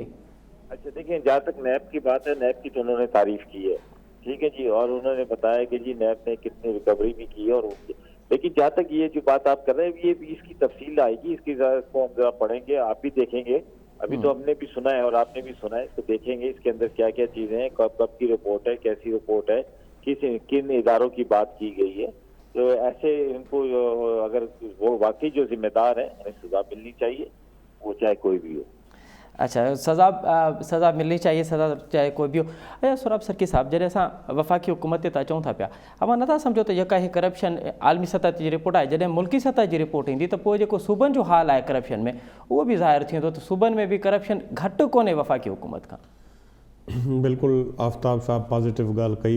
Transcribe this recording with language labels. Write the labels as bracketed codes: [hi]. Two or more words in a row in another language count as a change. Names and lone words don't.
[ur] اچھا دیکھیں، جہاں تک نیب کی بات ہے، نیب کی تو انہوں نے تعریف کی ہے، ٹھیک ہے جی، اور انہوں نے بتایا کہ جی نیب نے کتنی ریکوری بھی کی ہے، اور لیکن جہاں تک یہ جو بات آپ کر رہے ہیں، یہ بھی اس کی تفصیل آئے گی، اس کو ہم ذرا پڑھیں گے، آپ بھی دیکھیں گے، ابھی تو ہم نے بھی سنا ہے اور آپ نے بھی سنا ہے، اس کو دیکھیں گے اس کے اندر کیا کیا چیزیں ہیں، کب کب کی رپورٹ ہے، کیسی رپورٹ ہے، کن اداروں کی بات کی گئی ہے، تو ایسے ان کو اگر وہ واقعی جو ذمہ دار ہیں انہیں سزا ملنی چاہیے، وہ چاہے کوئی بھی ہو۔ اچھا، سزا ملنی چاہیے، سزا چاہے کوئی بھی ہو۔ اچھا سوراب سرکی صاحب، [sd] جڏहिं असां वफ़ाक़ी हुकूमत ते अचूं था पिया، अवां नथा सम्झो त जेका हीअ करप्शन आलमी सतह जी रिपोर्ट आहे, जॾहिं मुल्की सतह जी रिपोर्ट ईंदी त पोइ जेको सूबनि जो हाल आहे करप्शन में, उहो बि ज़ाहिर थींदो त सूबनि में बि करप्शन घटि कोन्हे वफ़ाक़ी हुकूमत खां। बिल्कुलु आफ्ताब साहब पॉज़िटिव ॻाल्हि कई।